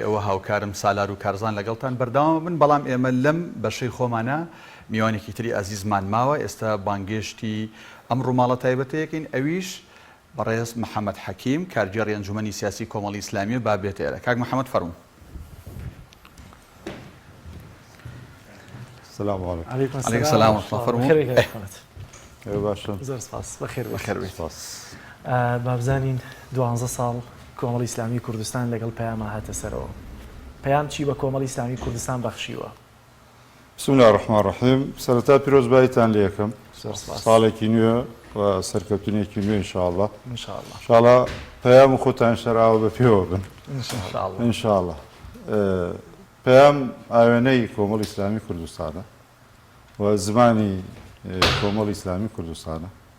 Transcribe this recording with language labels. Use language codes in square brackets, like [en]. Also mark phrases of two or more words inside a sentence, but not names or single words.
[ckb] ئەوە هاوکارم سالار و کارزان لەگەڵتان بەردەوام من بەڵام ئێمە لەم بەشەی خۆمانە میوانێکی تری ئازیزمان ماوە ئێستا بانگێشتی ئەم ڕووماڵە تایبەتەیەکەین ئەویش بەڕێز محەممەد حەکیم کارگێڕی ئەنجومەنی سیاسی کۆمەڵی ئیسلامی با بێت ئێرە کاک محەممەد فەرموو. [ar] السلام عليكم. عليكم السلام ورحمة الله وبركاته. [ckb] باشە زۆر سپاس بەخێر بەخێر بابزانین 12 ساڵ کۆمەڵی ئیسلامی کوردستان لەگەڵ پەیامە هاتە سەرەوە پەیام چی بە کۆمەڵی ئیسلامی کوردستان بەخشیوە؟ [ar] بسم الله الرحمن الرحیم [ckb] سەرەتا پیرۆزباییتان لێ یەکەم ساڵێکی نوێ و سەرکەوتنێکی نوێ [ar] انشاءالله انشاءالله [ckb] پەیام و خۆتان شەراوە بە پێوە بن انشاءالله پەیام ئاوێنەی کۆمەڵی ئیسلامی کوردستانە و زمانی کۆمەڵی ئیسلامی کوردستانە